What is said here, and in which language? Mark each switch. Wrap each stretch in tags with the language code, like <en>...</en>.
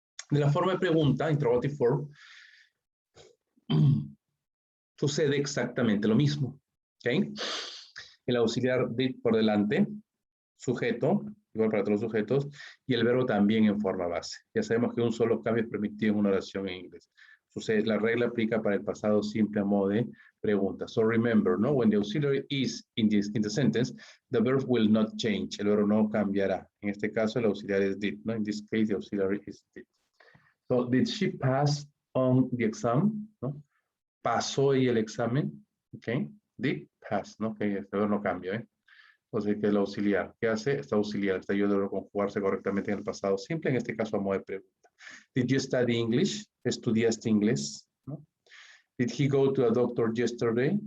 <es>De la forma de pregunta,</es> <en>interrogative form,</en> <es>sucede exactamente lo mismo. ¿Ok? El auxiliar did por delante, sujeto, igual para todos los sujetos, y el verbo también en forma base. Ya sabemos que un solo cambio es permitido en una oración en inglés. Entonces, la regla aplica para el pasado simple a modo de pregunta.</es> <en>So remember, ¿no? When the auxiliary is in the sentence, the verb will not change.</en> <es>El verbo no cambiará. En este caso, el auxiliar es did, ¿no?</es> <en>In this case, the auxiliary is did. So, did she pass on the exam?</en> <es>¿No? ¿Pasó y el examen? ¿Ok?</es> <en>Did pass,</en> <es>¿no? Que este verbo no cambia, ¿eh? Entonces, que el auxiliar, ¿qué hace? Está auxiliar, está ayudando a conjugarse correctamente en el pasado simple, en este caso a modo de pregunta.</es> <en>Did you study English?</en> <es>¿Estudiaste inglés? ¿No?</es> <en>Did he go to a doctor yesterday?</en>